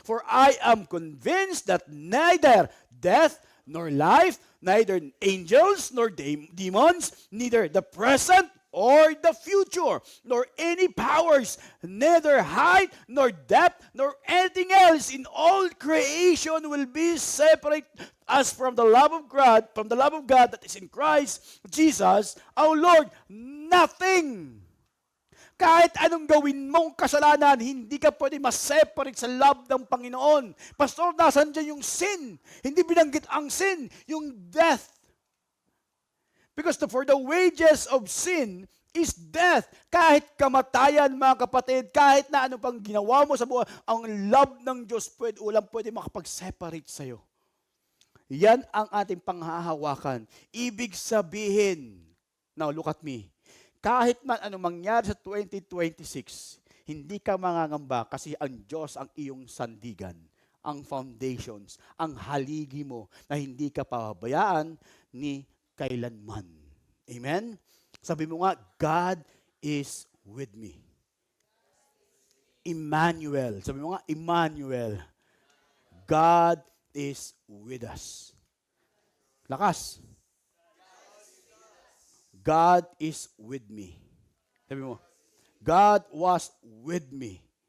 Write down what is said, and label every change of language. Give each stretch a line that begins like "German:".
English: For I am convinced that neither death nor life, neither angels nor demons, neither the present or the future, nor any powers, neither height nor depth, nor anything else in all creation will be separate us from the love of God that is in Christ Jesus our Lord. Nothing.
Filipino: Kahit anong gawin mong kasalanan, hindi ka pwede ma-separate sa love ng Panginoon. Pastor, nasan dyan yung sin? Hindi binanggit ang sin, yung death.
English: Because for the wages of sin is death.
Filipino: Kahit kamatayan, mga kapatid, kahit na ano pang ginawa mo sa buhay, ang love ng Diyos pwede makapag-separate sa'yo. Yan ang ating panghahawakan. Ibig sabihin,
English: now look at me,
Filipino: kahit man ano mangyari sa 2026, hindi ka mangangamba kasi ang Diyos ang iyong sandigan, ang foundations, ang haligi mo na hindi ka pababayaan ni kailanman.
English: Amen?
Filipino: Sabi mo nga,
English: God is with me. Emmanuel.
Filipino: Sabi mo nga,
English: Emmanuel. God is with us. Lakas. God is with me.
Filipino: Sabi mo,
English: God was with me.